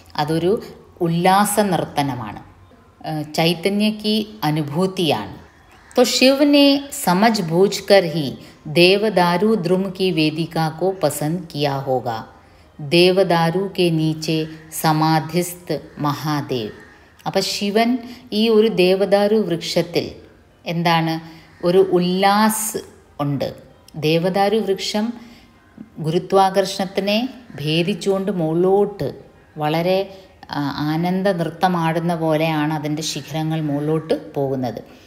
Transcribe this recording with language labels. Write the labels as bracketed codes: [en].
[ml] അതൊരു ഉല്ലാസ നർത്തനമാണ്, ചൈതന്യ की അനുഭൂതിയാണ്. [hi] तो शिव ने समझ बूझ कर ही देवदारू द्रुम की वेदिका को पसंद किया होगा. देवदारू के नीचे समाधिस्थ महादेव. [ml] അപ്പം ശിവൻ ഈ ഒരു ദേവദാരു വൃക്ഷത്തിൽ എന്താണ്? ഒരു ഉല്ലാസ് ഉണ്ട്. ദേവദാരു വൃക്ഷം ഗുരുത്വാകർഷണത്തിനെ ഭേദിച്ചുകൊണ്ട് മുകളിലോട്ട് വളരെ ആനന്ദ നൃത്തമാടുന്ന പോലെയാണ് അതിൻ്റെ ശിഖരങ്ങൾ മുകളിലോട്ട് പോകുന്നത്.